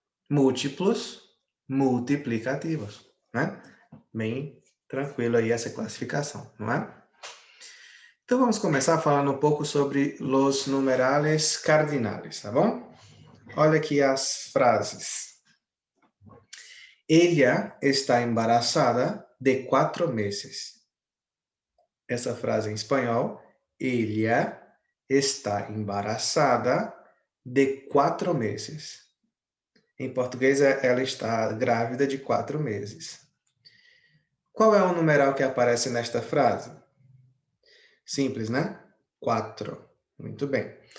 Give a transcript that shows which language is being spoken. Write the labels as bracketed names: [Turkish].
[Portuguese] Múltiplos, multiplicativos, né? Bem tranquilo aí essa classificação, não é? Então vamos começar falando um pouco sobre os numerales cardinales, tá bom? Olha aqui as frases. [Spanish] Ella está embarazada de 4 meses. [Portuguese] Essa frase em espanhol, [Spanish] ella está embarazada de 4 meses. [Portuguese] Em português, ela está grávida de 4 meses. Qual é o numeral que aparece nesta frase? Simples, né? 4. Muito bem.